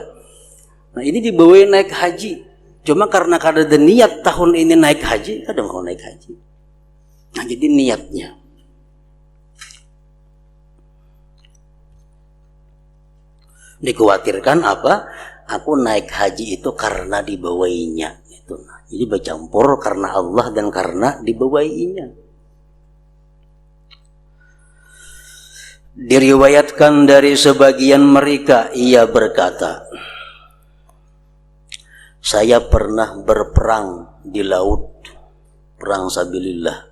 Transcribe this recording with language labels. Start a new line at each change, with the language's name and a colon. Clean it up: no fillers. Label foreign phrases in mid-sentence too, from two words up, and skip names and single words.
Banjar: Nah, ini dibawain naik haji. Cuma karena kada ada niat tahun ini naik haji, kada mau naik haji.
Indonesian: Nah, jadi niatnya. Dikhawatirkan apa? Aku naik haji itu karena dibawainya. Nah, jadi bercampur karena Allah dan karena dibawainya. Diriwayatkan dari sebagian mereka, ia berkata, saya pernah berperang di laut, perang sabilillah.